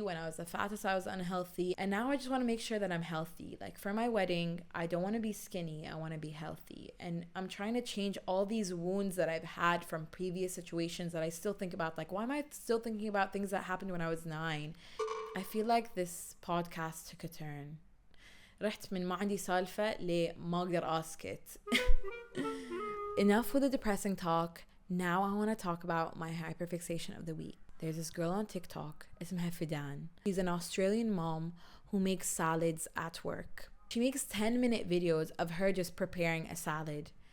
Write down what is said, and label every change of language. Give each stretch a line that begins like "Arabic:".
English: When I was the fattest, I was unhealthy. And now I just want to make sure that I'm healthy. Like for my wedding, I don't want to be skinny. I want to be healthy. And I'm trying to change all these wounds that I've had from previous situations that I still think about. Like, why am I still thinking about things that happened when I was 9? I feel like this podcast took a turn.
Arabic: رحت من ما عندي سالفة لما أقدر أسكت.
English: Enough with the depressing talk. Now I want to talk about my hyperfixation of the week. There's this girl on TikTok, اسمها Fidan. She's an Australian mom who makes salads at work. She makes 10-minute videos of her just preparing a salad.